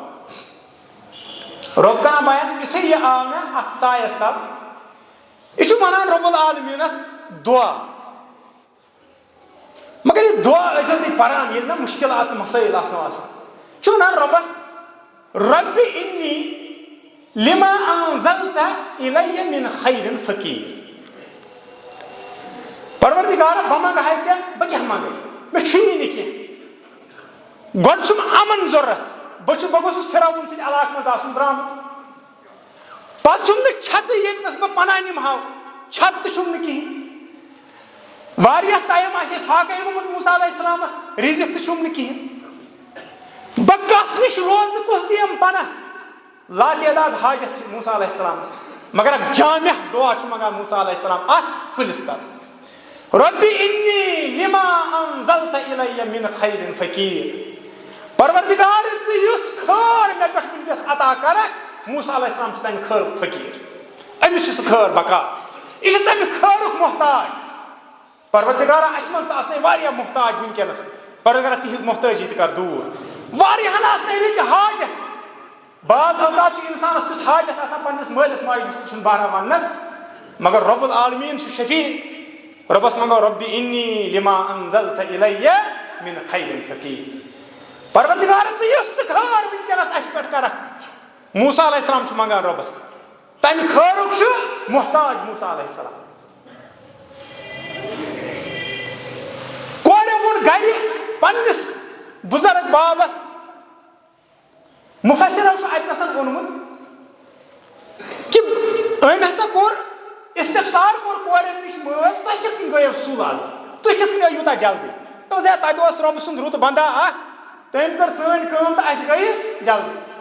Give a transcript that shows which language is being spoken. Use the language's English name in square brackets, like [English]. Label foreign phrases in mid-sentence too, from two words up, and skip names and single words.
[Kashmiri] رۄب کران بیان یُتھُے یہِ آو مےٚ اتھ سایس تل یہِ چھُ ونان [Arabic] رۄب العالمیٖنس [Kashmiri] دُعا مگر یہِ دُعا ٲسۍزیو تُہۍ پران ییٚلہِ نہ مُشکِلات تہٕ مسٲیِل آسنو آسان یہِ چھُ ونان رۄبس [Arabic] رۄبِ اِنی لِما انزلت اِلَیَّ مِن خَیرٍ فقیٖر. [Kashmiri] پروردِگارا بہٕ منٛگہاے ژےٚ بہٕ کیٛاہ منٛگے مےٚ چھُیی نہٕ کینٛہہ گۄڈٕ چھُم امن ضوٚرتھ بہٕ گوٚژھُس فِراوُن سٕنٛدِ علاقہٕ منٛز آسُن درٛامُت پتہٕ چھُم نہٕ چھتہٕ ییٚتنس بہٕ پناہ نِمہٕ ہاو چھت تہِ چھُم نہٕ کِہینۍ واریاہ ٹایم آسہِ ہے فاقے گوٚمُت موسیٰ [Arabic] علیہ السلامس [Kashmiri] رِزق تہِ چھُم نہٕ کِہینۍ بہٕ کس نِش روزٕ کُس دِیم پناہ لاتعداد حاجت چھِ موسیٰ [Arabic] علیہ السلامس [Kashmiri] مگر اکھ جامع دُعا چھُ منٛگان موسیٰ [Arabic] علیہ السلام [Kashmiri] اتھ کُلِس تل [Arabic] رۄبِ اِنی لِما انزلت اِلَیَّ مِن خَیرٍ فقیٖر. [Kashmiri] پروردِگار ژٕ یُس خٲر مےٚ پٮ۪ٹھ وٕنکیٚس عطا کرکھ موسیٰ [Arabic] علیہ السلام [Kashmiri] چھُ تمہِ خٲرُک فقیٖر أمِس چھُ سُہ خٲر بکار یہِ چھُ تمہِ خٲرُک محتاج. پروردِگارا اسہِ منٛز تہِ آسنے واریاہ محتاج وٕنکیٚنس پروردِگارا تِہنٛز محتٲجی تہِ کر دوٗر واریاہن آسنے رٕتۍ حاجت بعض اوقات چھُ انسانس تیُتھ حاجت آسان پننِس مٲلِس ماجہِ نِش تہِ چھُنہٕ بہران وننس مگر [Arabic] رۄب العالمیٖن [Kashmiri] چھُ شفیع رۄبس منٛگو [Arabic] رۄبِ اِنی لِما انزلت اِلَیَّ مِن خَیرٍ فقیٖر. [Kashmiri] پروردِگارا ژٕ یُس تہِ خٲر وٕنکیٚنس اسہِ پٮ۪ٹھ کرکھ موسیٰ [Arabic] علیہ السلام [Kashmiri] چھُ منٛگان رۄبس تمہِ خٲرُک چھُ محتاج موسیٰ [Arabic] علیہ السلام. [Kashmiri] کورٮ۪و ووٚن گرِ پننِس بُزرگ بابس مُفسِرو چھُ اتنس ووٚنمُت کہِ أمۍ ہسا کوٚر استفسار کوٚر کورٮ۪ن نِش مٲلۍ تۄہہِ کِتھ کٔنۍ گٔیو سُل آز تُہۍ کِتھ کٔنۍ آیِو یوٗتاہ جلدی دوٚپُس ہے تتہِ اوس رۄبہٕ سُنٛد رُت بنٛدا اکھ تٔمۍ کٔر سٲنۍ کٲم تہٕ اسہِ گٔیہِ جلدی.